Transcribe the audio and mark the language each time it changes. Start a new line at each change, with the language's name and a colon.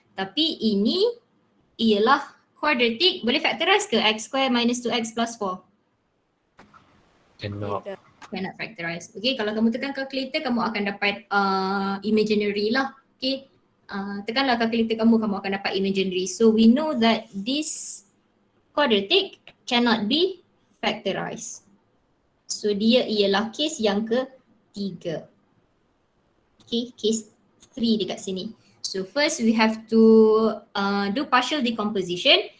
Malay: Tapi ini ialah quadratic. Boleh factorize ke x square minus 2x plus 4?
English: Cannot. Cannot factorize.
Malay: Okay, kalau kamu tekan calculator kamu akan dapat imaginary lah. Okay, tekanlah calculator kamu akan dapat imaginary.
English: So we know that this quadratic cannot be factorized.
Malay: So dia ialah case yang ketiga. Okay, case 3 dekat sini.
English: So first we have to do partial decomposition.